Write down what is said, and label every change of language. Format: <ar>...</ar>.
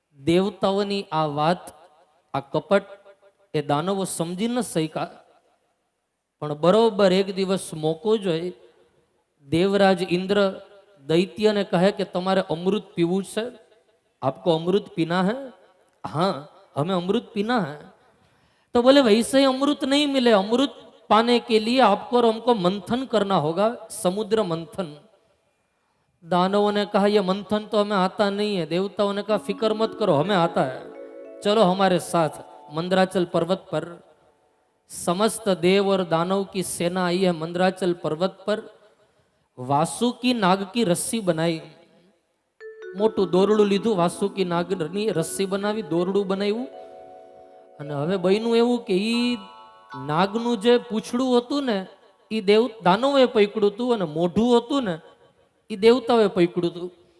<gu>દેવતાઓની આ વાત, આ કપટ એ દાનવો સમજી ન શક્યા. પણ બરોબર એક દિવસ મોકો જોઈ દેવરાજ ઇન્દ્ર દૈત્યને કહે કે તમારે અમૃત પીવું છે?</gu> <hi>આપકો અમૃત પીના है? हाँ, हमें अमृत पीना है. तो बोले वैसे ही अमृत नहीं मिले, अमृत पाने के लिए आपको और हमको मंथन करना होगा, समुद्र मंथन. दानवों ने कहा ये मंथन तो हमें आता नहीं है. देवताओं ने कहा फिक्र मत करो, हमें आता है, चलो हमारे साथ. मंदराचल पर्वत पर समस्त देव और दानव की सेना आई है. मंदराचल पर्वत पर वासुकी नाग की रस्सी बनाई.</hi> <gu>મોટું દોરડું લીધું, વાસુકી નાગની રસ્સી બનાવી, દોરડું બનાવ્યું. અને હવે બન્યું એવું કે ઈ નાગનું જે પૂંછડું હતું ને એ દાનવોએ પકડ્યું હતું, અને મોઢું હતું ને એ દેવતાઓએ પકડ્યું હતું.</gu>